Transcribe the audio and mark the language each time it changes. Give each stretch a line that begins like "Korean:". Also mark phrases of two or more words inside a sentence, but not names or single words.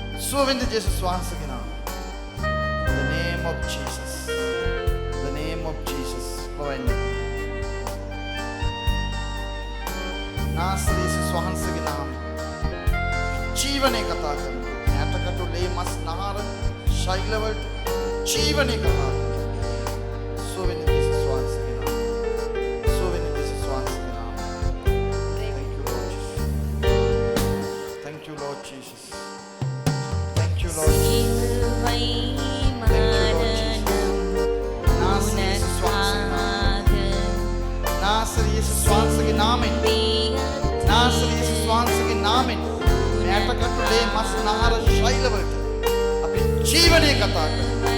Sinhala: සුවවෙන්න ජේසුස් වහන්සේගේ නාමයෙන්.
English: The name of Jesus. The name of Jesus.
Sinhala: පවෙන්න. නාසරේ ජේසුස් වහන්සේගේ නාමයෙන්. ජීවනයේ කතා කරනවා. ඇටකට ලේ මස් නහර ශෛලවලට ජීවනයේ කතා කරනවා. සුවවෙන්න ජේසුස් වහන්සේගේ නාමයෙන්. සුවවෙන්න ජේසුස් වහන්සේගේ නාමයෙන්.
English: Thank you Lord Jesus. Thank you Lord Jesus.
Tamil: சிலுவை மரணம்
Sinhala: நாசர் இயேசுஸ் වහන්සේගේ නාමයෙන් නාසර් ඉයේසුස් වහන්සේගේ නාමයෙන් ඇටකටුලේ මස් නහර ශෛලවලට අපි ජීවනයේ කතා කරනවා.